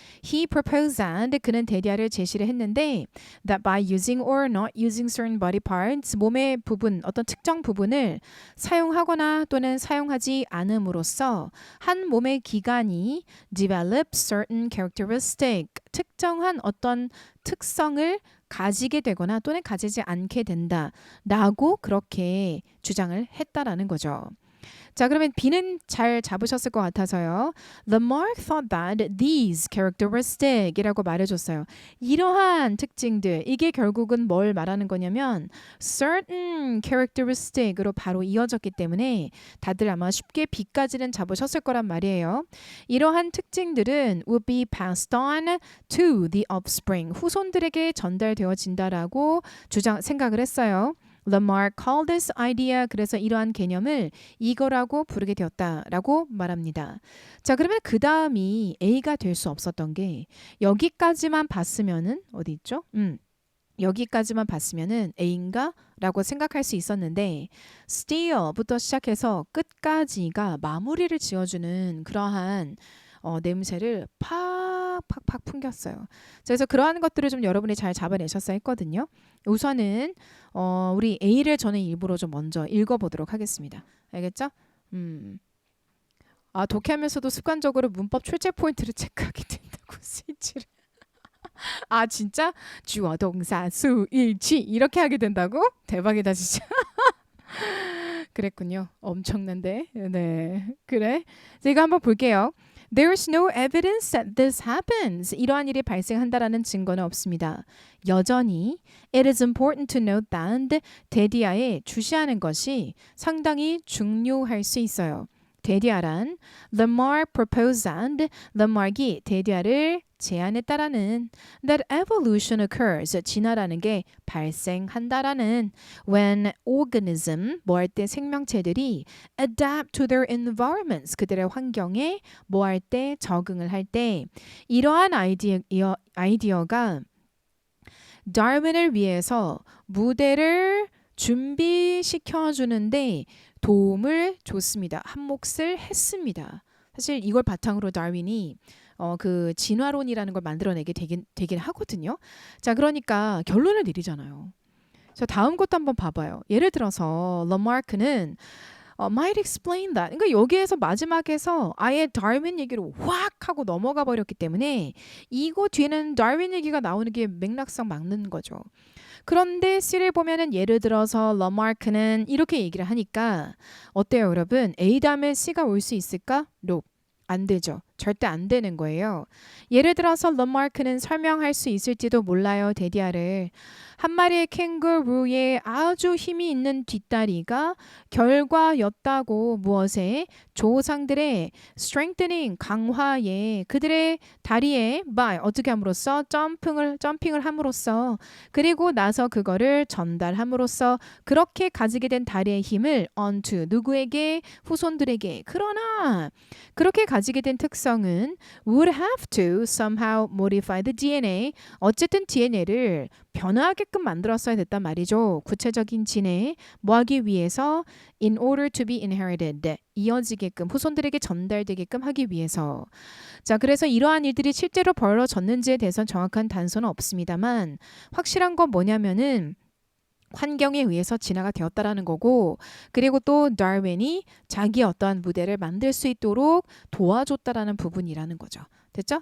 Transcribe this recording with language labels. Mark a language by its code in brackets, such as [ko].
[en] he proposed that [ko] 그는 대디아를 제시를 했는데 [en] that by using or not using certain body parts [ko] 몸의 부분 어떤 특정 부분을 사용하거나 또는 사용하지 않음으로써 한 몸의 기관이 [en] develop certain characteristic [ko] 특정한 어떤 특성을 가지게 되거나 또는 가지지 않게 된다라고 그렇게 주장을 했다라는 거죠. 자, 그러면 B는 잘 잡으셨을 것 같아서요. [en] Lamarck thought that these characteristic [ko] 이라고 말해줬어요. 이러한 특징들, 이게 결국은 뭘 말하는 거냐면 [en] certain characteristic [ko] 으로 바로 이어졌기 때문에 다들 아마 쉽게 B까지는 잡으셨을 거란 말이에요. [en] 이러한 특징들은 would be passed on to the offspring, [ko] 후손들에게 전달되어진다라고 생각을 했어요. [en] Lamarck called this idea [ko] 그래서 이러한 개념을 이거라고 부르게 되었다라고 말합니다. 자, 그러면 그 다음이 A가 될 수 없었던 게 여기까지만 봤으면은 어디 있죠? 여기까지만 봤으면은 A인가? 라고 생각할 수 있었는데 still부터 시작해서 끝까지가 마무리를 지어주는 그러한 냄새를 팍팍팍 풍겼어요. 그래서 그러한 것들을 좀 여러분이 잘 잡아내셨어야 했거든요. 우선은 우리 A를 저는 일부러 좀 먼저 읽어보도록 하겠습니다. 알겠죠? 독해하면서도 습관적으로 문법 출제 포인트를 체크하게 된다고 스위치를. 진짜? 주어, 동사, 수, 일치 이렇게 하게 된다고? 대박이다 진짜. 그랬군요. 엄청난데. 네, 그래. 자, 이거 한번 볼게요. [en] There is no evidence that this happens. [ko] 이러한 일이 발생한다라는 증거는 없습니다. 여전히 [en] it is important to note that [ko] 대디아에 주시하는 것이 상당히 중요할 수 있어요. [en] 대디아란 Lamarck proposed and Lamarck [ko] 이 대디아를 제안했다라는 [en] that evolution occurs [ko] 진화라는 게 발생한다라는 [en] when organism [ko] 뭐 할 때 생명체들이 [en] adapt to their environments [ko] 그들의 환경에 뭐 할 때 적응을 할 때 이러한 아이디어가 다윈을 위해서 무대를 준비시켜 주는데 도움을 줬습니다. 한 몫을 했습니다. 사실 이걸 바탕으로 다윈이 그 진화론이라는 걸 만들어내게 되긴 하거든요. 자, 그러니까 결론을 내리잖아요. 자, 다음 것도 한번 봐봐요. 예를 들어서 Lamarck는 [en] might explain that. [ko] 그러니까 여기에서 마지막에서 아예 다윈 얘기로 확 하고 넘어가 버렸기 때문에 이거 뒤에는 다윈 얘기가 나오는 게 맥락상 맞는 거죠. 그런데 C를 보면은 예를 들어서 Lamarck는 이렇게 얘기를 하니까 어때요, 여러분? A 다음에 C가 올 수 있을까? No. 안 되죠. 절대 안 되는 거예요. 예를 들어서 Lamarck는 설명할 수 있을지도 몰라요. 대디아를. 한 마리의 캥거루의 아주 힘이 있는 뒷다리가 결과였다고 무엇에? 조상들의 strengthening, 강화에 그들의 다리에 by 어떻게 함으로써? 점핑을 함으로써 그리고 나서 그거를 전달함으로써 그렇게 가지게 된 다리의 힘을 onto 누구에게? 후손들에게. 그러나 그렇게 가지게 된 특성은 [en] would have to somehow modify the DNA. [ko] 어쨌든 DNA를 변화하게끔 만들었어야 됐단 말이죠. 구체적인 진에 뭐 하기 위해서 [en] in order to be inherited. [ko] 이어지게끔 후손들에게 전달되게끔 하기 위해서. 자, 그래서 이러한 일들이 실제로 벌어졌는지에 대해서는 정확한 단서는 없습니다만 확실한 건 뭐냐면은 환경에 의해서 진화가 되었다라는 거고 그리고 또 다윈이 자기 어떠한 무대를 만들 수 있도록 도와줬다라는 부분이라는 거죠. 됐죠?